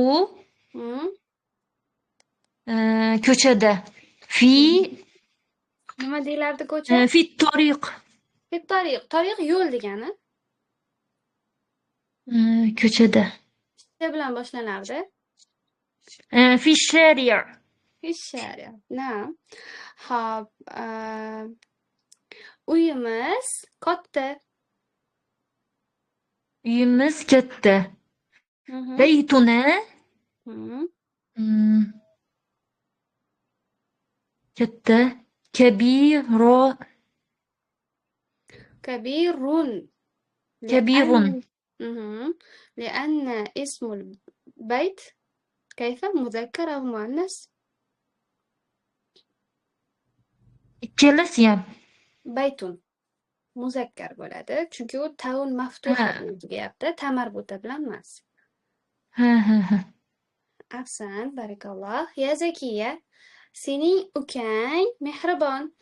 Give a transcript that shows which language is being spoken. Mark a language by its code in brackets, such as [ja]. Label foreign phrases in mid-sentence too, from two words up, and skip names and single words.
[uz] Hmm. ko'chada. Fi Nima deyilardi ko'cha? [ar] في طريق. [uz] Tariq. Tariq yo'l degani. Ko'chada. Sh bilan boshlanardi. [ar] في شارع'. إشارة. نعم. [uz] Hop. Uyimiz katta. Uyimiz katta. Mhm. [ar] Baytuna Mhm. [uz] katta. [ar] Kabiro كبير. kabirun. لأن لأن اسم البيت كيف مذكر أو مؤنث؟ [uz] Ikkalasi ham. [ar] بيت مذكر [uz] bo'ladi. Chunki u [ar] تاء مفتوحة [uz] Ha, bilan tugayapti, tamarbuta bilan emas. ha. [ar] أحسن، بارك الله. [uz] Ya Zakiya, sening ukang mehribon.